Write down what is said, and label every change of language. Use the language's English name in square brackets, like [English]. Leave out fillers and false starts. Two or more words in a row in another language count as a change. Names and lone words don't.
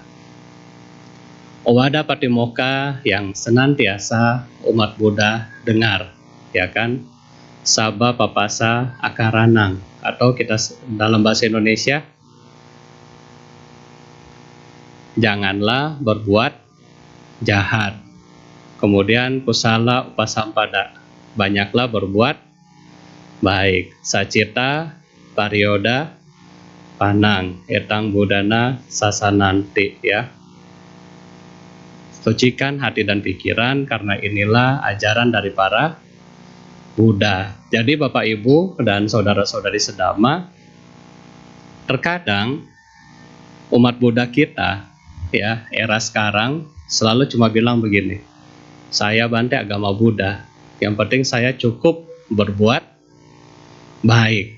[Indonesian] Owada Patimokkha yang senantiasa umat Buddha dengar, ya kan? [Pali] Saba papasa akaranang, [Indonesian] atau kita dalam bahasa Indonesia, janganlah berbuat jahat. Kemudian [Pali] kusala upasampada, [Indonesian] banyaklah berbuat baik. [Pali] Sacita parioda panang etang budana sasananti ya. [Indonesian] Sucikan hati dan pikiran karena inilah ajaran dari para Buddha. Jadi Bapak Ibu dan saudara-saudari sedama, terkadang umat Buddha kita ya era sekarang selalu cuma bilang begini, saya Bante agama Buddha, yang penting saya cukup berbuat baik.